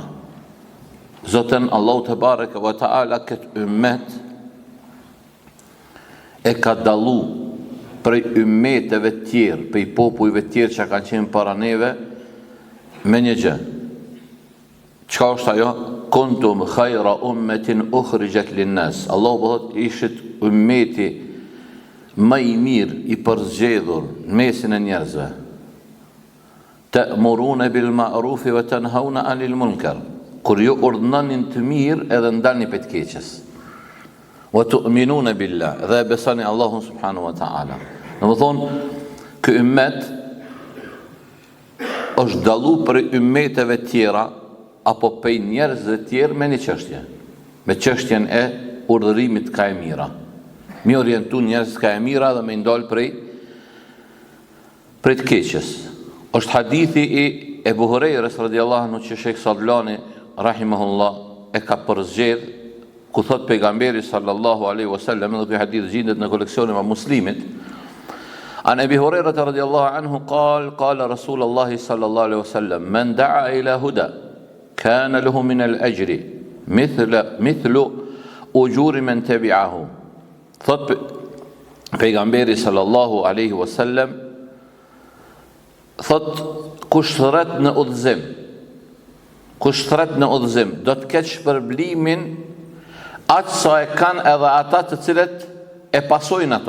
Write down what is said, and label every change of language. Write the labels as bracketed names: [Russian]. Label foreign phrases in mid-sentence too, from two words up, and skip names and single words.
[Albanian] Zotën Allahu te [Arabic] تبارك وتعالى [Albanian] këtë ummet e ka dallu prej ummeteve të tjerë, prej popujve të tjerë që kanë qenë para neve me një gjë. Çka është ajo? [Arabic] كنتم خير أمة أخرجت للناس. [Albanian] Allahu thotë ishit ummeti më i mirë i përzgjedhur në mesin e njerëzve. [Arabic] تأمرون بالمعروف وتنهون عن المنكر. [Albanian] Kur ju urdhënonin të mirë edhe ndalni për të keqes. [Arabic] وتؤمنون بالله, [Albanian] dhe besoni Allahun [Arabic] سبحانه وتعالى. [Albanian] Domethënë, ky ummet është dallu për ummeteve tjera apo për njerëzve të tjerë me një çështje, me çështjen e urdhërimit ka e mira. Mi orientu njerëz ka e mira dhe me ndal prej të keqes. Është hadithi i Ebu Hurajres [Arabic] رضي الله عنه [Albanian] që Sheikh Sadlani rahimahullah e ka përzgjedh, ku thot pejgamberi [Arabic] صلى الله عليه وسلم, [Albanian] dhe ky hadith gjendet në koleksionin e Muslimit. [Arabic] عن أبي هريرة رضي الله عنه قال رسول الله صلى الله عليه وسلم من دعا إلى هدى كان له من الأجر مثل أجور من تبعه. [Albanian] Thot pejgamberi [Arabic] صلى الله عليه وسلم, [Albanian] thot kush thret në udhëzim, do të ketë shpërblimin atë sa e kanë edhe ata të cilët e pasojnë ata.